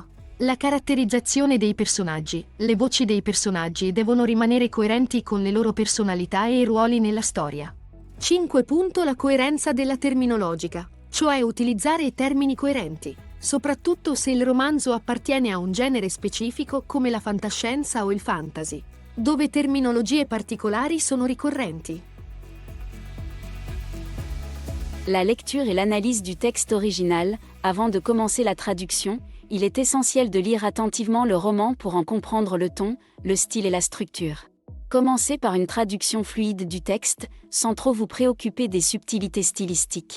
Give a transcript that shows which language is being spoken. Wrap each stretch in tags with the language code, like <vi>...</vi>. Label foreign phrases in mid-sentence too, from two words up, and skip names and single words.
<it>La caratterizzazione dei personaggi. Le voci dei personaggi devono rimanere coerenti con le loro personalità e i ruoli nella storia. 5. La coerenza della terminologica, cioè utilizzare termini coerenti, soprattutto se il romanzo appartiene a un genere specifico come la fantascienza o il fantasy, dove terminologie particolari sono ricorrenti.</it> <fr>La lecture et l'analyse du texte original. Avant de commencer la traduction, il est essentiel de lire attentivement le roman pour en comprendre le ton, le style et la structure. Commencez par une traduction fluide du texte, sans trop vous préoccuper des subtilités stylistiques.</fr>